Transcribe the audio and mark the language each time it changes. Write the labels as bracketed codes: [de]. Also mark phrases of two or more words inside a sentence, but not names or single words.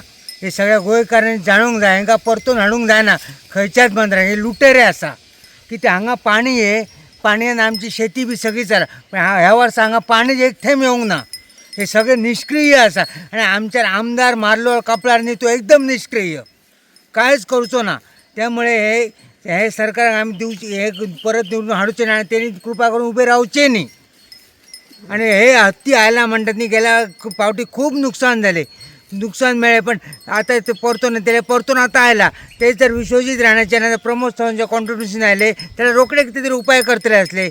[kok] हे सगळ्या गोंयकारांनी जाणूंक जाय. हेंका परतून हाडूंक जायना खंयच्याच मंत्र्याक. हे लुटेरे आसा कित्याक हांगा पाणी हे पाणयान आमची शेती बी सगळी चला. पण ह्या वर्सा हांगा पाणीच एक थेंब येवंक ना. हे सगळे निष्क्रिय आसा आणि आमच्यार आमदार मारलो कपलार न्ही तो एकदम निष्क्रिय. काहीच करूचो ना. [mr] त्यामुळे हे सरकार आम्ही हे परत निवडून हाडूचे ना, त्यांनी कृपा करून उभे राहूचे नाही. आणि हे हत्ती आयला म्हणतात नी गेल्या पावटी खूप नुकसान झाले, नुकसान मिळेल. पण आता ते परतून त्याला परतून आता आयला ते जर विश्वजित राहण्याचे ना प्रमोद सावंतचे कॉन्ट्रीब्युशन आले त्याला रोकडे कितीतरी उपाय करतले असले.